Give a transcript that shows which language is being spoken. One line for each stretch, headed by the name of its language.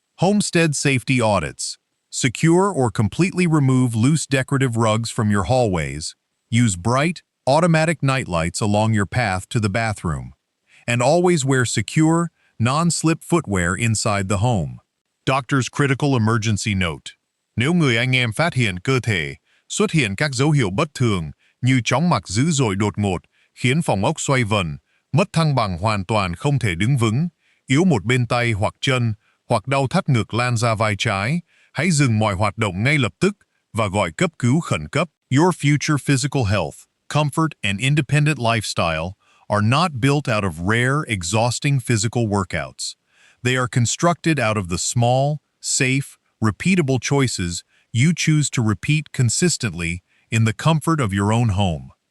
English: Homestead safety audits. Secure or completely remove loose decorative rugs from your hallways. Use bright, automatic nightlights along your path to the bathroom. And always wear secure, non-slip footwear inside the home. Doctor's critical emergency note.
Vietnamese: Nếu người anh em phát hiện cơ thể xuất hiện các dấu hiệu bất thường như chóng mặt dữ dội đột ngột, khiến phòng ốc xoay vần, mất thăng bằng hoàn toàn không thể đứng vững, yếu một bên tay hoặc chân, hoặc đau thắt ngực lan ra vai trái, hãy dừng mọi hoạt động ngay lập tức và gọi cấp cứu khẩn cấp.
English: Your future physical health, comfort, and independent lifestyle are not built out of rare, exhausting physical workouts. They are constructed out of the small, safe, repeatable choices you choose to repeat consistently in the comfort of your own home.